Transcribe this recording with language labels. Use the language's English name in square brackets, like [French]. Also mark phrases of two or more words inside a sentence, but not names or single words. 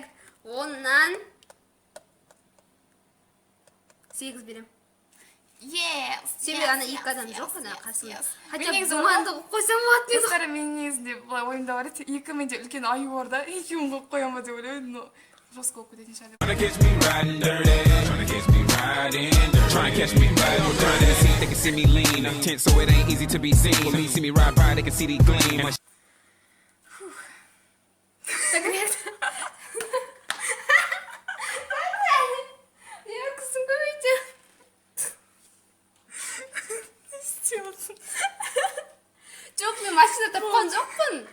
[Kazakh] 10-нан 8 берем. Yes. Сен ана екі адам жоқ ана қасында. Хотя Мен думанды қойсам болады еді. Достар, мен негізінде былай ойымда бар еді. Екі менде үлкен аю бар да. Екеуін қойып қоям ба деп ойлаймын, но жестко болып кететін шығар деп. [English] Tryna catch me riding dirty. Tryna catch me riding dirty. Tryna catch me riding dirty. They see, they can see me lean. Tense, so it ain't easy to be seen. When they see me ride by, they can see the gleam. [Kazakh] Яркісін көбейте. Жоқ, мен машина тапқан жоқпын.